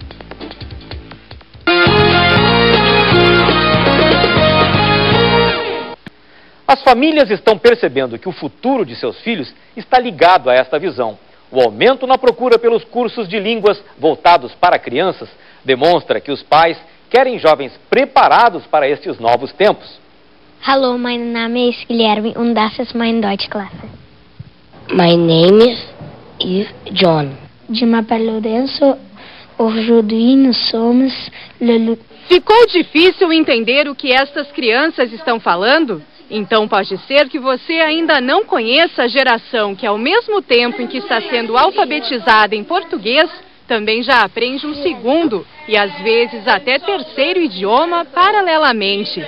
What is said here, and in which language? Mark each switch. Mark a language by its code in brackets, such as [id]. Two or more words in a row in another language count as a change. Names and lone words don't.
[pt] As famílias estão percebendo que o futuro de seus filhos está ligado a esta visão. O aumento na procura pelos cursos de línguas voltados para crianças demonstra que os pais querem jovens preparados para estes novos tempos. [de] Hallo, mein Name ist Guilherme und das ist meine Deutschklasse. [en] My name is John. [fr] Je m'appelle Lourenço. Aujourd'hui nous sommes le... [pt] Ficou difícil entender o que estas crianças estão falando? Então pode ser que você ainda não conheça a geração que, ao mesmo tempo em que está sendo alfabetizada em português, também já aprende um segundo e às vezes até terceiro idioma paralelamente.